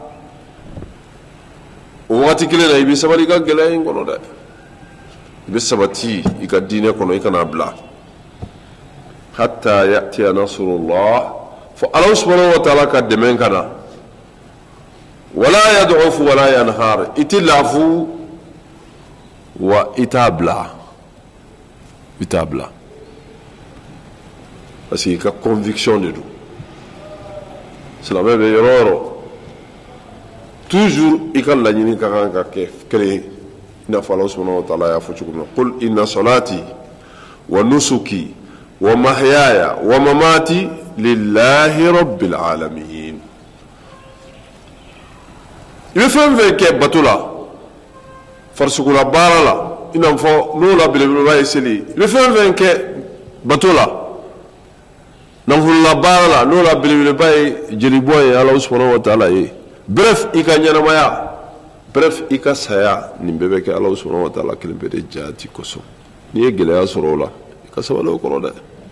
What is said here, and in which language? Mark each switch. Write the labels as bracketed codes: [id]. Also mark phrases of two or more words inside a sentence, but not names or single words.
[bm] o waati kelen na i bɛ sabali i ka gɛlɛya in kɔnɔ dɛ i bɛ sabati i ka diinɛ kɔnɔ i kana bila [ar] حتى يأتي نصر الله [bm] fo ala [ar] سبحانه وتعالى [bm] ka dɛmɛ ka na [ar] ولا يضعف ولا ينهار [bm] i tɛ lafu wa i t'a bila [fr] parce que [bm] i ka conviction de don silamɛ bɛ yɔrɔ o yɔrɔ toujours i ka laɲini ka kan ka kɛ kelen ye i n'a fɔ ala [ar] سبحانه وتعالى [bm] y'a fɔ cogo min na [ar] قل إن صلاتي ونسكي ومحياي ومماتي لله رب العالمين [bm] i bɛ fɛn fɛn kɛ bato la farisugula baara la i n'a fɔ n'o la belebeleba ye seli i bɛ fɛn fɛn kɛ bato la nafolola baara la n'o la belebeleba ye jelibɔ ye ala [ar] سبحانه وتعالى [bm] ye bref i ka ɲɛnamaya bref i ka saya nin bɛɛ bɛ kɛ ala [ar] سبحانه وتعالى [bm] kelen pe de jaati kosɔn n'i ye gɛlɛya sɔrɔ o la i ka sabali o kɔrɔ dɛ